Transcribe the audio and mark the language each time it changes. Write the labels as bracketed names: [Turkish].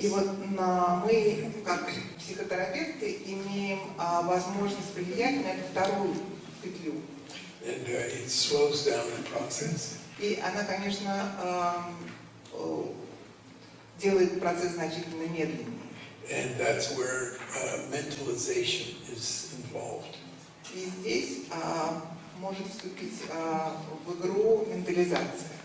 [Russian] И вот мы, как психотерапевты, имеем возможность влиять на эту вторую петлю. [English] And it slows down the process. [Russian] И она, конечно, делает процесс значительно медленнее. [English] And that's where mentalization is involved. [Russian] И здесь может вступить в игру ментализация.